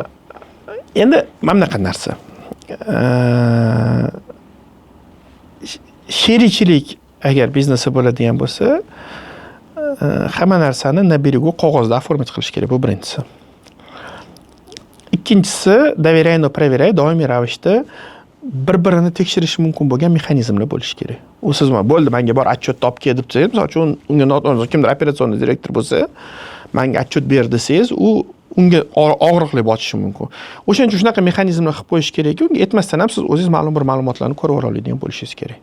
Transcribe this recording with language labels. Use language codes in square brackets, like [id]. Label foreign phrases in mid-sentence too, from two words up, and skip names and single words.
[uz] Endi mana bunaqa narsa. Sherikchilik agar biznesi bo'ladigan bo'lsa, hamma narsani [ru] на берегу [uz] qog'ozda оформить qilish kerak, bu birinchisi. Ikkinchisi, [ru] доверяй, но проверяй, [uz] doimiy ravishda bir-birini tekshirish mumkin bo'lgan mexanizmlar bo'lishi kerak. U siz bo'ldi, menga bor отчет olib kel deb desangiz, misol uchun unga kimdir operatsionni direktor bo'lsa, menga отчет ber desangiz, u unga og'riqli botishi mumkin. O'shaning uchun shunaqa mexanizmlar qilib qo'yish kerakki, unga aytmasdan ham siz o'zingiz ma'lum bir ma'lumotlarni ko'rib oladigan bo'lishingiz kerak.